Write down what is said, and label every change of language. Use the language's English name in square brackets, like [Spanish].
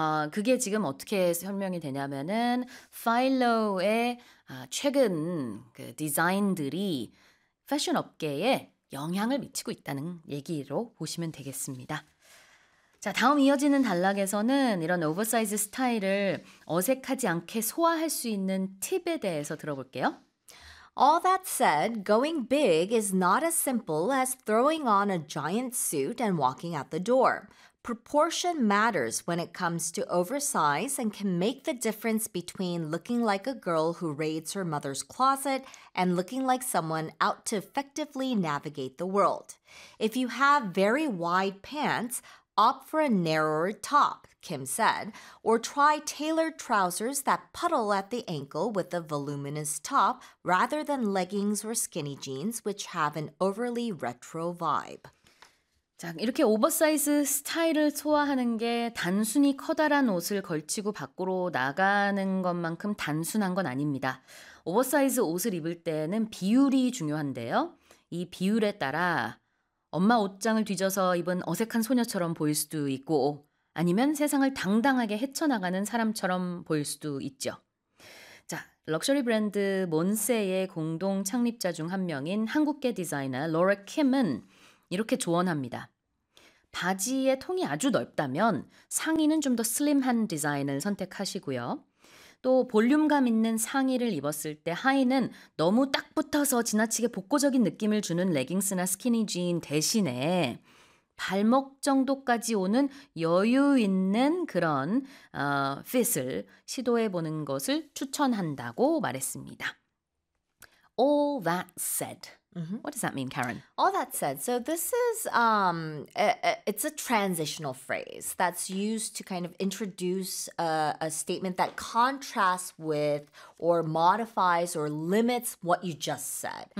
[Korean] 그게 지금 어떻게 설명이 되냐면은 Philo의 최근 그 디자인들이 패션 업계에 영향을 미치고 있다는 얘기로 보시면 되겠습니다. 자, 다음 이어지는 단락에서는 이런 오버사이즈 스타일을 어색하지 않게 소화할 수 있는 팁에 대해서 들어볼게요. [English] All that said, going big is not as simple as throwing on a giant suit and walking out the door. Proportion matters when it comes to oversize and can make the difference between looking like a girl who raids her mother's closet and looking like someone out to effectively navigate the world. If you have very wide pants, opt for a narrower top, Kim said, or try tailored trousers that puddle at the ankle with a voluminous top rather than leggings or skinny jeans, which have an overly retro vibe. [Korean] 자, 이렇게 오버사이즈 스타일을 소화하는 게 단순히 커다란 옷을 걸치고 밖으로 나가는 것만큼 단순한 건 아닙니다. 오버사이즈 옷을 입을 때는 비율이 중요한데요. 이 비율에 따라 엄마 옷장을 뒤져서 입은 어색한 소녀처럼 보일 수도 있고 아니면 세상을 당당하게 헤쳐나가는 사람처럼 보일 수도 있죠. 자, 럭셔리 브랜드 몬세의 공동 창립자 중 한 명인 한국계 디자이너 로라 킴은 이렇게 조언합니다. 바지의 통이 아주 넓다면 상의는 좀 더 슬림한 디자인을 선택하시고요. 또 볼륨감 있는 상의를 입었을 때 하의는 너무 딱 붙어서 지나치게 복고적인 느낌을 주는 레깅스나 스키니진 대신에 발목 정도까지 오는 여유 있는 그런 핏을 시도해보는 것을 추천한다고 말했습니다. [English] All that said. Mm-hmm. What does that mean, Karen? All that said, so this is, it's a transitional phrase that's used to kind of introduce a statement that contrasts with or modifies or limits what you just said.